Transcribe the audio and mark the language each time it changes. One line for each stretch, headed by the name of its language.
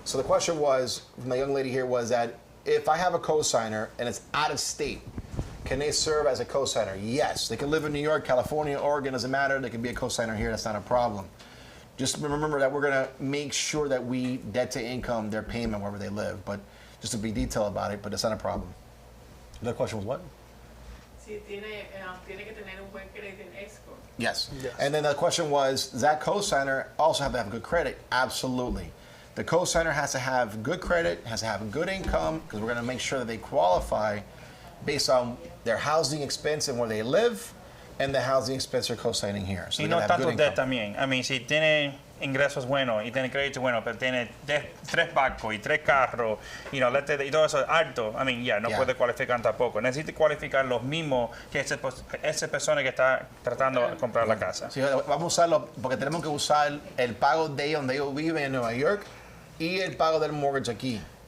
English: So the question was, from the young lady here, was that if I have a co-signer and it's out of state, can they serve as a co-signer? Yes. They can live in New York, California, Oregon, doesn't matter. They can be a co-signer here. That's not a problem. Just remember that we're going to make sure that we debt to income their payment wherever they live. But just to be detailed about it, but it's not a problem. The question was what?
Spanish: Si tiene que tener un buen crédito en escrow.
English: Yes. And then the question was, does that co-signer also have to have good credit? Absolutely. The co-signer has to have good credit, has to have good income, because we're going to make sure that they qualify based on their housing expense and where they live, and the housing expense they're co-signing here. So
Spanish: y no tanto debt también.
English: I mean,
Spanish: si tiene ingresos buenos y tiene crédito bueno, pero tiene 3 barcos y 3 carros, y todo eso es alto, I mean, no puede cualificar tampoco. Necesita cualificar los mismos que esa persona que está tratando de comprar la casa. Sí, vamos a usarlo porque tenemos que usar el pago de ellos donde ellos viven en Nueva York y el pago del mortgage aquí.